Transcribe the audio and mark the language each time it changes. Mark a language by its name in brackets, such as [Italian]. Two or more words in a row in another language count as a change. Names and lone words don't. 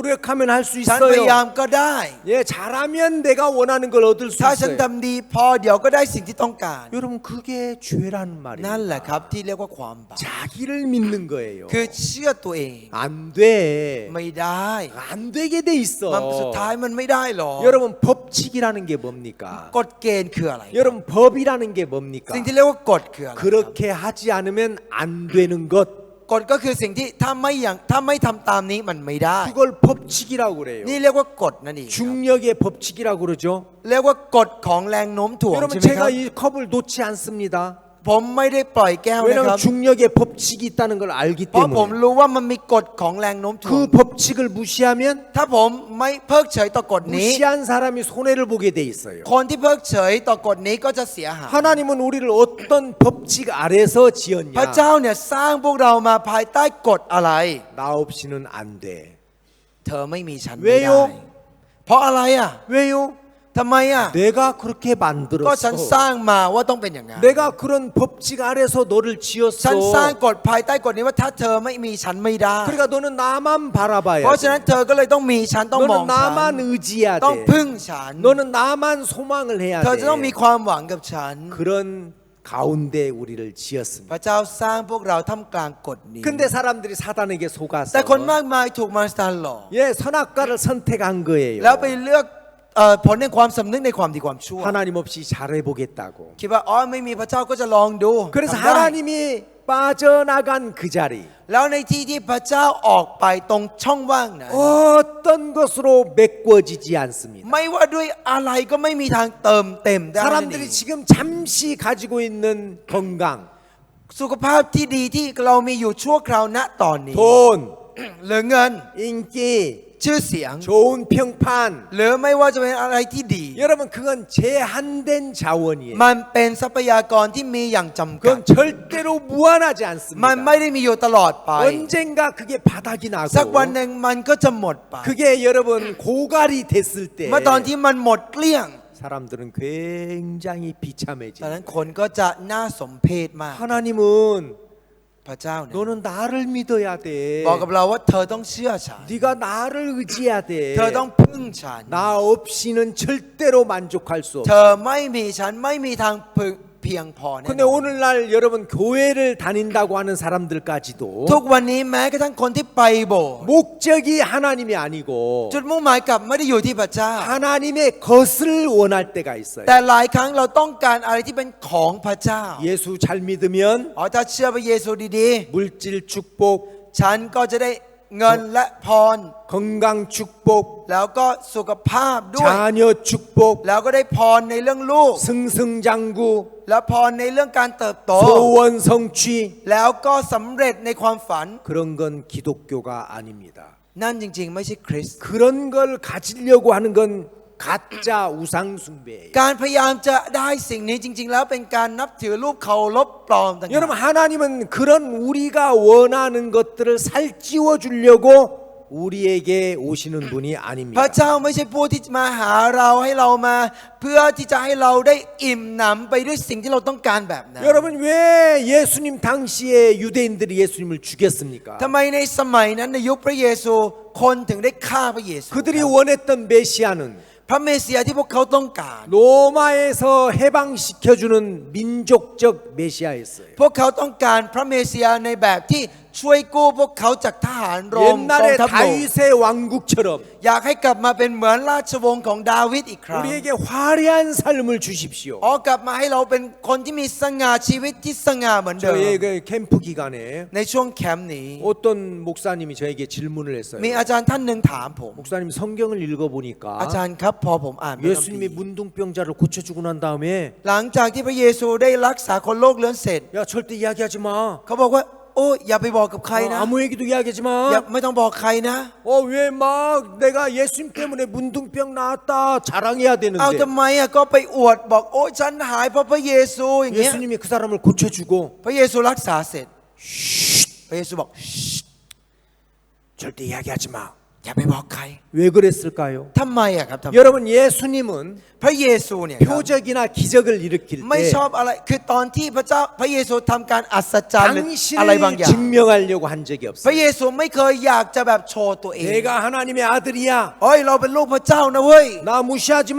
[Thai] ฉัฉันพยายา [Korean] 있어요. [Thai] มก็ได้ [Korean] 예, 잘하면 내가 원하는 걸 얻을 수 [Thai] ถ้าฉัน [Korean] 있어요. [Thai] ทำดีพอเดี๋ยวก็ได้สิ่งที่ต้องการ [Korean] 여러분 그게 죄라는 [Thai] นั่นแหละครับ [Korean] 말입니다. [Thai] ที่เรียกว่าความบาป [Korean] 자기를 믿는 거예요. [Thai] คือเชื่อตัวเอง [Korean] 안 돼. [Thai] ไม่ได้ [Korean] 안 되게 돼 [Thai] มันสุด [Korean] 있어. [Thai] ท้ายมันไม่ได้หรอก [Korean] 여러분 법칙이라는 게 뭡니까? [Thai] กฎเกณฑ์คืออะไร [Korean] 여러분 법이라는 게 뭡니까? [Thai] สิ่งที่เรียกว่ากฎคืออะไรครับ [Korean] 그렇게 하지 않으면 안 되는 것. [Thai] กฎก็คือสิ่งที่ถ้าไม่ทำตามนี้มันไม่ได้ [Korean] 그걸 법칙이라고 그래요. [Thai] นี่เรียกว่ากฎนั่นเองครับ [Korean] 중력의 법칙이라고 그러죠. [Thai] เรียกว่ากฎของแรงโน้มถ่วง [Korean] 여러분 [Thai] ใช่ไหมครับ [Korean] 제가 이 컵을 놓지 않습니다. [Thai] ผมไม่ได้ปล่อยแก้วนะครั [Korean] 왜냐하면 [Thai] บ [Korean] 중력의 법칙이 있다는 걸 알기 [Thai] เพราะผม [Korean] 때문에 [Thai] รู้ว่ามันมีกฎของแรงโน้มถ่วง [Korean] 그 법칙을 무시하면 [Thai] ถ้าผมไม่เพิกเฉยต่อกฎนี้ [Korean] 무시한 사람이 손해를 보게 돼 있어요. [Thai] คนที่เพิกเฉยต่อกฎนี้ก็จะเสียหาย [Korean] 하나님은 우리를 어떤 법칙 아래서 [Thai] พระ [Korean] 지었냐? [Thai] เจ้าเนี่ยสร้างพวกเรามาภายใต้กฎอะไร [Korean] 나 없이는 안 돼. [Thai] เธอไม่มีฉัน เว ไม่ โย ได้เพราะอะไรอ่ะ [Korean] 왜요? [Thai] ทำไมอ่ะ [Korean] 내가 그렇게 [Thai] ก็ฉันส [Korean] 만들었어. [Thai] ร้างมาว่าต้องเป็นอย่างนั้น [Korean] 내가 그런 법칙 아래서 너를 [Thai] ฉันสร้าง [Korean] 지었어. [Thai] กฎภายใต้กฎนี้ว่าถ้าเธอไม่มีฉันไม่ได้ [Korean] 그러니까 너는 나만 바라봐야 [Thai] เพราะฉะนั้น [Korean] 돼. [Thai] เธอก็เลยต้องมีฉันต้องมอง [Korean] 너는 [Thai] ฉัน [Korean] 나만 의지해야 [Thai] ต้อง [Korean] 돼. [Thai] พึ่งฉัน [Korean] 너는 나만 소망을 해야 [Thai] เธอจะต้องมี [Korean] 돼. [Thai] ความหวังกับฉัน [Korean] 그런 가운데 우리를 지었습니다. [Thai] พระเจ้าสร้างพวกเราท่ามกลางกฎนี้ [Korean] 근데 사람들이 사단에게 속아서 [Thai] แต่คนมากมายถูกมารซาหลอก [Korean] 예, 선악과를 선택한 거예요. [Thai] แล้วไปเลือกผลในความสำนึกในความดีความชั่ว [Korean] 하나님 없이 잘해보겠다고. [Thai] คิดว่าอ๋อไม่มีพระเจ้าก็จะลองดู [Korean] 그래서 [Thai] ทำได้ [Korean] 하나님이 빠져나간 그 자리 [Thai] แล้วในที่ที่พระเจ้าออกไปตรงช่องว่างนั้น [Korean] 어떤 것으로 메꿔지지 않습니다. [Thai] ไม่ว่าด้วยอะไรก็ไม่มีทางเติมเต็มได้นั่นเอง [Korean] 사람들이 지금 잠시 가지고 있는 건강, [Thai] สุขภาพที่ดีที่เรามีอยู่ชั่วคราวณตอนนี้ [Korean] 돈, [Thai] หรือเงิน [Korean] 인기, [Thai] ชื่อเสียง [Korean] 좋은 평판. [Thai] หรือไม่ว่าจะเป็นอะไรที่ดี [Korean] 여러분 그건 제한된 자원이에요. [Thai] มันเป็นทรัพยากรที่มีอย่างจำกัด [Korean] 그건 절대로 무한하지 [Thai] มันไม่ [Korean] 않습니다. [Thai] ได้มีอยู่ตลอดไป [Korean] 언젠가 그게 바닥이 [Thai] สักวัน [Korean] 나고 [Thai] หนึ่งมันก็จะหมดไป [Korean] 그게 여러분 고갈이 됐을 때 [Thai] เมื่อตอนที่มันหมดเกลี้ยง [Korean] 사람들은 굉장히 [Thai] ตอน [Korean] 비참해져요. [Thai] นั้นคนก็จะน่าสมเพชมาก [Korean] 하나님은 [Thai] พระเจ้าเนี่ย [Korean] 너는 나를 믿어야 돼. [Thai] บอกกับเราว่าเธอต้องเชื่อฉัน [Korean] 네가 나를 의지해야 돼. [Thai] เธอต้องพึ่งฉัน [Korean] 나 없이는 절대로 만족할 수 [Thai] เธ [Korean] 없어. [Thai] อไม่มีฉันไม่มีทางเพียงพอแน่ [Korean] 근데 [Thai] นอน [Korean] 오늘날 여러분 교회를 다닌다고 하는 사람들까지도 [Thai] ทุกวันนี้แม้กระทั่งคนที่ไปโบสถ์ [Korean] 목적이 하나님이 아니고 [Thai] จุดมุ่งหมายกลับไม่ได้อยู่ที่พระเจ้า [Korean] 하나님의 것을 원할 때가 있어요. [Thai] แต่หลายครั้งเราต้องการอะไรที่เป็นของพระเจ้า [Korean] 예수 잘 믿으면 [Thai] อ๋อถ้าเชื่อพระเยซูดี [Korean] 물질 축복, [Thai] ๆ ฉันก็จะได้เงินและพร [Korean] 건강 축복, [Thai] แล้วก็สุขภาพด้วย [Korean] 자녀 축복, [Thai] แล้วก็ได้พรในเรื่องลูก [Korean] 승승장구, [Thai] และพรในเรื่องการเติบโต [Korean] 소원 성취. [Thai] แล้วก็สำเร็จในความฝัน [Korean] 그런 건 기독교가 아닙니다. [Thai] นั่นจริงๆ ไม่ใช่คริสต์ [Korean] 그런 걸 가지려고 하는 건 가짜 우상 숭배예요. [Thai] การพยายามจะได้สิ่งนี้จริง ๆ แล้วเป็นการนับถือรูปเคารพปลอมต่าง [Korean] 여러분 하나님은 그런 우리가 원하는 것들을 살찌워 주려고 우리에게 오시는 분이 [Thai] พระ [Korean] 아닙니다. [Thai] เจ้าไม่ใช่ผู้ที่มาหาเราให้เรามา เพื่อที่จะให้เราได้อิ่มหนำไปด้วยสิ่งที่เราต้องการแบบนั้น [Korean] 여러분 왜 예수님 당시에 유대인들이 예수님을 죽였습니까? [Thai] ทำไมในสมัยนั้นในยุคพระเยซูคนถึงได้ฆ่าพระเยซู [Korean] 그들이 원했던 메시아는 [Thai] พระเมสสิยาที่พวกเขาต้องการ [Korean] 로마에서 해방시켜주는 민족적 메시아였어요. [Thai] พวกเขาต้องการพระเมสสิยาในแบบที่ช่วยกู้พวกเขาจากทหารโรมกอง [Korean] 옛날에 [Thai] ทัพโรม [Korean] 다윗의 왕국처럼 [Thai] อยากให้กลับมาเป็นเหมือนราชวงศ์ของดาวิดอีกครั้ง [Korean] 우리에게 화려한 삶을 주십시오. [Thai] อ๋อกลับมาให้เราเป็นคนที่มีสง่าชีวิตที่สง่าเหมือนเดิม [Korean] 저희 그 캠프 기간에 [Thai] ในช่วงแคมป์นี้ [Korean] 어떤 목사님이 저에게 질문을 했어요. [Thai] มีอาจารย์ท่านหนึ่งถามผม [Korean] 목사님 성경을 [Thai] อา [Korean] 읽어보니까 [Thai] จารย์ครับพอผมอ่านพระคัมภี [Korean] 예수님이 [Thai] ร์ [Korean] 문둥병자를 고쳐주고 난 다음에 [Thai] หลังจากที่พระเยซูได้รักษาคนโรคเรื้อนเสร็จ [Korean] 야 절대 이야기하지 마. [Thai] เขาบอกว่าโอ้อย่าไปบอกกับใครนะ [Korean] 아무 얘기도 이야기하지 [Thai] อย่า [Korean] 마. [Thai] ไม่ต้องบอกใครนะ [Korean] 왜 막 내가 예수님 때문에 문둥병 나았다 자랑해야 [Thai] เอา [Korean] 되는데 [Thai] ทำไมอ่ะก็ไปอวดบอกโอ้ฉันหายเพราะพระเยซูอย่างเงี้ย [Korean] 예수님이 그 사람을 고쳐주고 [Thai] พระเยซูรักษาเสร็จพระเยซูบอก [Korean] 절대 이야기하지 마. [Thai] อย่าไปบอกใคร [Korean] 왜 그랬을까요? [Thai] ทำไมอะครับทำไม [Korean] 여러분 예수님은 [Thai] พระเยซูเนี่ยครับ [Korean] 표적이나 기적을 일으킬 [Thai] ไม่ช [Korean] 때 [Thai] อบอะไรคือตอนที่พระเยซูทำการอัศจรรย์หรืออะไรบาง [Korean] 당신을 [Thai] อย่าง [Korean] 증명하려고 한 적이 [Thai] พระ [Korean] 없어요. [Thai] เยซูไม่เคยอยากจะแบบโชว์ตัวเอง [Korean] 내가 하나님의 아들이야. [Thai] โอ้ยเราเป็นลูกพระเจ้านะเว้ย [Korean] 나 무시하지 마.